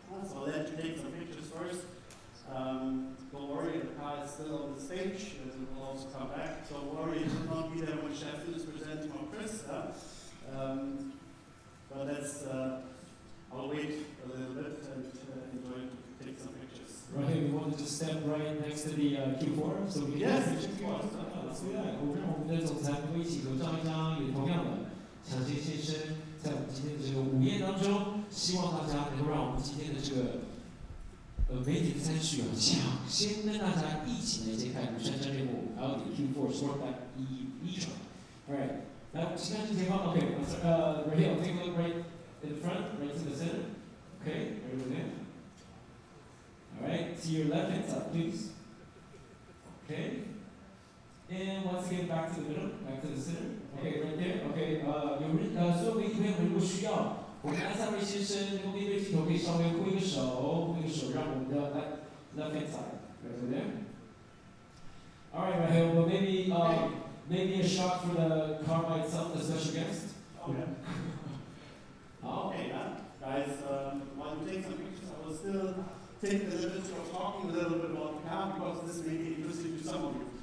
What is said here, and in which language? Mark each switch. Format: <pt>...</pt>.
<en>So I'll let you take some pictures first. Don't worry, the car is still on the stage, and it will also come back. Don't worry, it will not be there when Stefan is presenting or Chris. But that's, I'll wait a little bit and enjoy to take some pictures. Right, we want to just step right next to the Q4, so we can Yes, take a picture. Let's do that.</en> <zh>我们的总裁会一起合照一张，也同样的，抢先现身在我们今天的这个午宴当中，希望大家能够让我们今天的这个媒体的餐序抢先跟大家一起来揭开庐山真面目，还有Q4 Sportback e-tron.</zh> <en>Alright,</en> <zh>来，请看正前方</zh> <en>，OK， right here, take a look right in the front, right to the center. Okay, right over there. Alright, to your left hand side, please. Okay. And once again, back to the middle, back to the center. Okay, right there.</en> <zh>Okay, 所有媒体朋友们如果需要。我们安萨瑞先生用面对镜头可以稍微挥个手，让我们的</zh> <en>left hand side right over there. All right, Rahel, but maybe a shot for the car by itself, the special guest. Okay. Oh. Okay, guys, while you take some pictures, I will still take the liberty of talking a little bit about the car because this may be interesting to some of you.</en>